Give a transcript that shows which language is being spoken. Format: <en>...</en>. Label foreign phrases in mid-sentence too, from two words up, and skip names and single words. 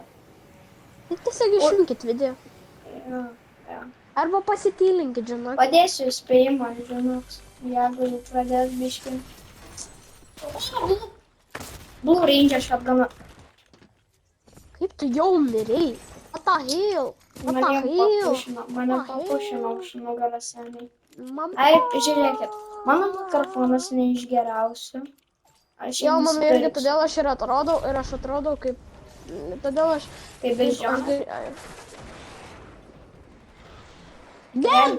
<lt>Tai tiesiog išjunkit video. Jo. Arba pasitylinkit, žinok. Padėsiu įspėjimą, žinok, jeigu pradės biškį. Blue Ranger shotguną. Kaip tu jau mirei?</lt> <en>What the hell?</en> <lt>Mane papušino už nugarą seniai. Ai, žiūrėkit, mano mikrofonas ne iš geriausių. Jo, man irgi, todėl aš ir atrodau kaip... Todėl aš... Kaip beždžionė.</lt> <en>Dead!</en>